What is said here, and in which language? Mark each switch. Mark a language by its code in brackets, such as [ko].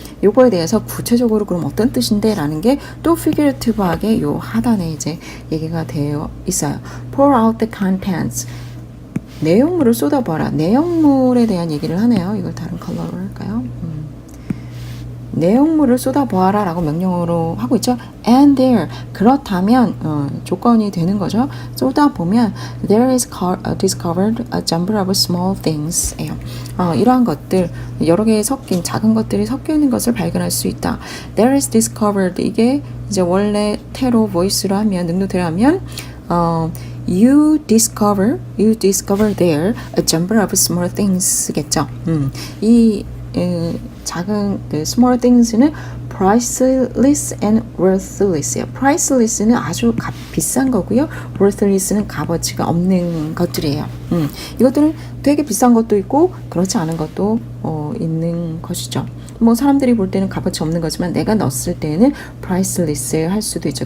[ko] 요거에 대해서 구체적으로 그럼 어떤 뜻인데 라는 게 또 figurative하게 요 하단에 이제 얘기가 되어 있어요. [en] pour out the contents. [ko] 내용물을 쏟아부어라. 내용물에 대한 얘기를 하네요. 이걸 다른 컬러로 할까요? 내용물을 쏟아부어라 라고 명령어로 하고 있죠. [en] and there. [ko] 그렇다면 조건이 되는 거죠. 쏟아보면 [en] there is discovered a number of small things. [ko] 이러한 것들, 여러 개의 섞인 작은 것들이 섞여 있는 것을 발견할 수 있다. [en] there is discovered. [ko] 이게 이제 원래 태로 voice로 하면 능동태로 하면 [en] You discover there a number of small things겠죠. [ko] 이 작은 small things는 [en] priceless and worthless [ko] 예요. priceless는 아주 비싼 거고요. worthless는 값어치가 없는 것들이에요. 이것들은 되게 비싼 것도 있고 그렇지 않은 것도 있는 것이죠. 뭐 사람들이 볼 때는 값어치 없는 거지만 내가 넣었을 때는 priceless 할 수도 있죠.